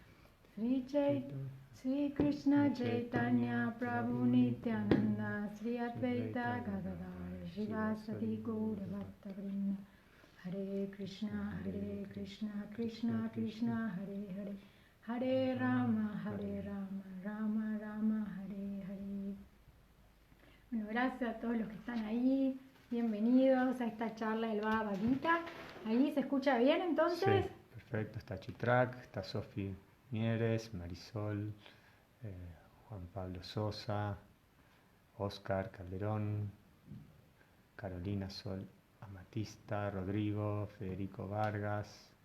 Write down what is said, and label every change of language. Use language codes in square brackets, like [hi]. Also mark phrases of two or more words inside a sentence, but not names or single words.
[sa] Sri Krishna Chaitanya Prabhu Nityananda Sri Advaita Gadadhar Shivasati Gaura Bhaktavrinda Hare Krishna Krishna Krishna Hare Hare Hare Rama Rama Rama Hare Hare. [es] Bueno, gracias a todos los que están ahí. Bienvenidos a esta charla del Bhagavad Gita. ¿Ahí se escucha bien entonces? Sí, perfecto. Está Chitrak, está Sofi Mieres, Marisol, Juan Pablo Sosa, Oscar Calderón, Carolina Sol Amatista, Rodrigo, Federico Vargas.